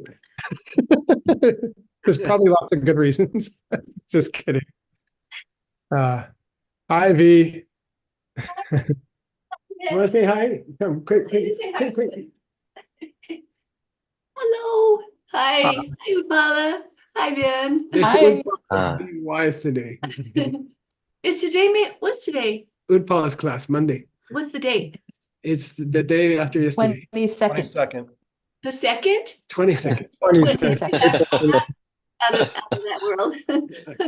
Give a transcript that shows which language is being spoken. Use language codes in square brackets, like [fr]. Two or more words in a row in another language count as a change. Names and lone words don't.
[en] There's probably lots of good reasons. Just kidding. Ivy. Want to say hi? Come, quick. Hello. Hi. Hi, Upala. Hi, Ben. Hi. It's being wise today. Is today, what's today? Utpala's class, Monday. What's the date? It's the day after yesterday. 22nd. The 2nd? 22nd. 22nd. Out of that world. Okay.